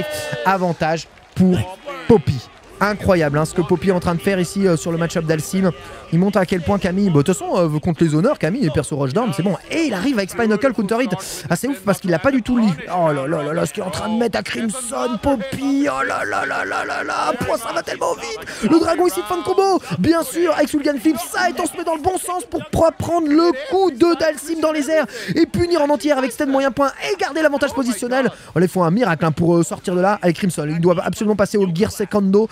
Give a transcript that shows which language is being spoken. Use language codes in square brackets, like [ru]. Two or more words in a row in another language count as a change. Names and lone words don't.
[fr] Avantage pour Poppy. Incroyable hein, ce que Poppy est en train de faire ici sur le match-up Dhalsim. Il montre à quel point Camille, de toute façon, contre les honneurs, Camille est perso rushdown, c'est bon. Et il arrive avec Spine Knuckle counter hit. Ah, c'est ouf parce qu'il a pas du tout le lit. Oh là là là là, ce qu'il est en train de mettre à Crimson, Poppy. Oh là là là là là là. Point, ça va tellement vite. Le dragon ici de fin de combo. Bien sûr, avec Sulgan Flip, ça est, on se met dans le bon sens pour prendre le coup de Dhalsim dans les airs et punir en entière avec Sten moyen point et garder l'avantage positionnel. Oh, il faut un miracle hein, pour sortir de là. Avec Crimson, il doit absolument passer au gear secondo.